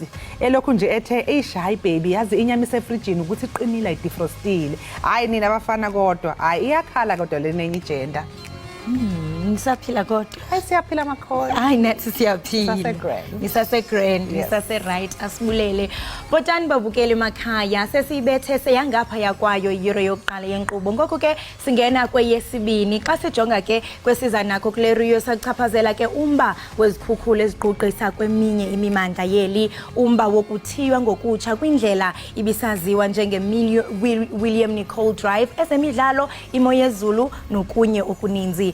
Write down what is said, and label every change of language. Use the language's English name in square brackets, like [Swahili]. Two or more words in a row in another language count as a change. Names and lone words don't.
[Zulu] Elokhu nje ethe eish hayi baby yazi inyama isefrijini ukuthi iqinile idefrostile. Hayi nina abafana kodwa. Hayi iyakhala kodwa lenenye igender. Nisaphila kodwa. Hayi siyaphila makhola. Hayi nathi siyaphila. Nisase grand. Nisase right asibulele. [Xhosa] Botani babukele emakhaya sesibethe seyangapha yakwayo iyure yokuqala yenkqubo. Ngoko ke singena kweyesibini xa sijonga ke kwesiza nakho kule Rio sachaphazela ke umba wezikhukhula eziqoqisa kweminye imimandla yeli umba wokuthiywa ngokutsha kwindlela ibisaziwa njenge William Nicole Drive ezemidlalo imo yezulu nokunye okuninzi.